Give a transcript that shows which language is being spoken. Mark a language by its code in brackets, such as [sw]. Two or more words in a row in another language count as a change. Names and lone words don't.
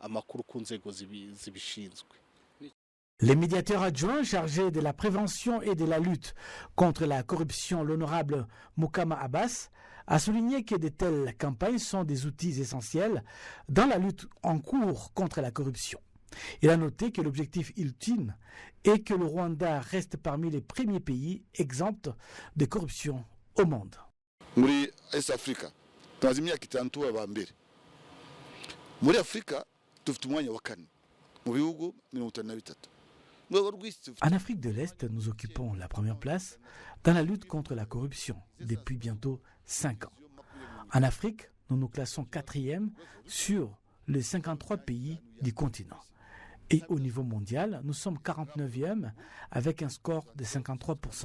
[fr] Les médiateurs adjoints chargés de la prévention et de la lutte contre la corruption, l'honorable Moukama Abbas, a souligné que de telles campagnes sont des outils essentiels dans la lutte en cours contre la corruption. Il a noté que l'objectif ultime est que le Rwanda reste parmi les premiers pays exempts de corruption au monde. [rw] Muri East Africa, tumaze imyaka itanu tuba aba mbere. Muri Afrika dufite umwanya wa kane mu bihugu 53. [fr] En Afrique de l'Est, nous occupons la première place dans la lutte contre la corruption depuis bientôt 5 ans. En Afrique, nous nous classons 4e sur les 53 pays du continent. Et au niveau mondial, nous sommes 49e avec un score de 53%.